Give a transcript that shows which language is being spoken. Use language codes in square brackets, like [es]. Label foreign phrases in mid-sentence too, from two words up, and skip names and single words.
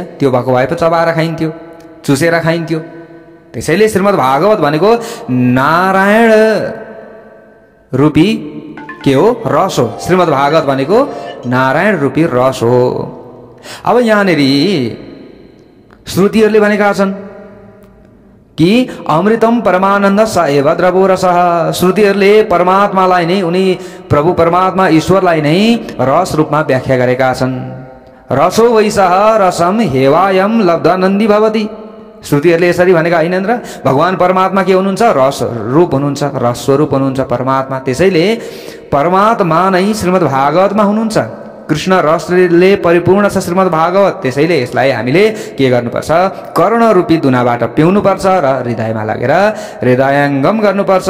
[ne] त्यो भएको भए पो चबाएर खाइन्थ्यो, चुसेर खाइन्थ्यो। त्यसैले श्रीमद् भागवत भनेको नारायण रूपी के हो? रस हो। श्रीमद् भागवत भनेको नारायण रूपी रस हो। अब यहाँनिर श्रुतिहरूले भनेका छन् कि [sa] अमृतम परमानन्द स एव द्रवो रसः। [ne] श्रुतिहरूले परमात्मालाई नै, उनी प्रभु परमात्मा ईश्वरलाई नै रस रूपमा व्याख्या गरेका छन्। [sa] रसो वैसः रसम हेवायम लब्धानन्दी भवति। [ne] श्रुतिहरूले यसरी भनेका हैनन् र? भगवान परमात्मा के हुनुहुन्छ? रस रूप हुनुहुन्छ, रस स्वरूप हुनुहुन्छ परमात्मा। त्यसैले परमात्मा नै श्रीमद् भागवतमा हुनुहुन्छ। कृष्ण रसले परिपूर्ण छ श्रीमद् भागवत। त्यसैले यसलाई हामीले के गर्नुपर्छ? कर्ण रूपी दुनाबाट पिउनुपर्छ र हृदयमा लगेर हृदयङ्गम गर्नुपर्छ।